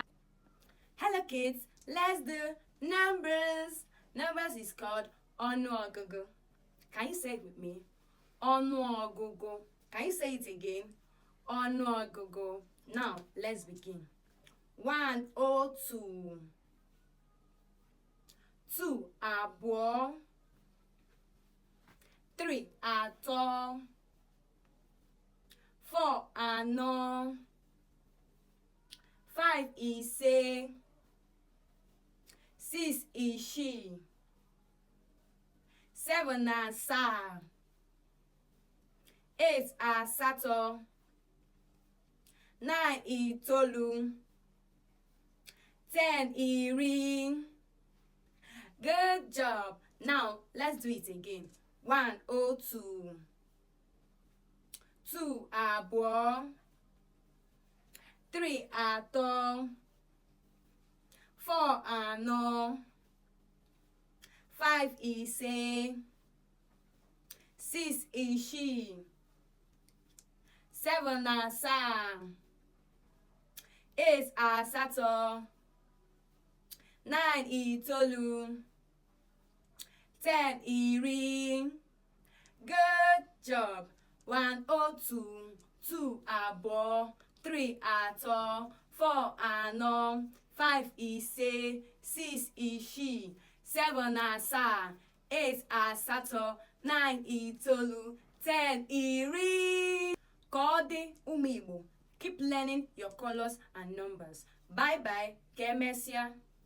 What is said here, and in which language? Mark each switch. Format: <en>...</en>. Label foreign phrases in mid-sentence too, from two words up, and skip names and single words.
<en>Hello kids, let's do numbers. Numbers is called ọnụọgụgụ. Can you say it with me? Ọnụọgụgụ. Can you say it again? Ọnụọgụgụ. Now, let's begin. 102.</en> <ig>2 abụọ. 3 atọ. 4 anọ. 5 ise. 6 isii. 7 asaa. 8 asatọ. 9 itoolu. 10 iri.</ig> <en>Good job. Now let's do it again. 102.</en> <ig>2 abụọ. 3 atọ. 4 anọ. 5 ise. 6 isii. 7 asaa. 8 asatọ. 9 itoolu. 10 iri.</ig> <en>Good job.</en> <ig>102. 2 abụọ. 3 atọ. 4 anọ. 5 ise. 6 isii. 7 asaa. 8 asatọ. 9 itoolu. 10 iri. Ka ọ dị ụmụ Igbo.</ig> <en>Keep learning your colors and numbers. Bye bye.</en> <ig>Ka emesịa.</ig>